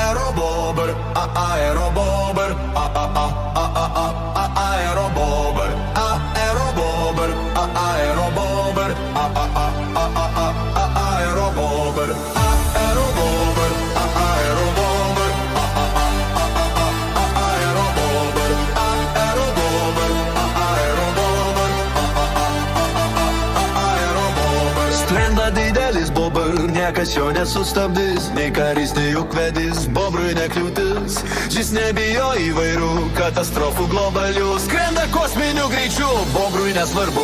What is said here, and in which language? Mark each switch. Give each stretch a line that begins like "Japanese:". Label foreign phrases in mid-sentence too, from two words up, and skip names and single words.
Ukrainian: Аеробобер, аеробобер, аеробобер, аеробобер, аеробобер, аеробобер, аеробобер, аеробобер, аеробобер, aeробобер.
Lithuanian: Skrenda didelis bobr, niekas jo nesustabdys, nei karys, nei ūkvedis, bobrui nekliūtis. Jis nebijo įvairių katastrofų globalių, skrenda kosminiu greičiu, bobrui nesvarbu.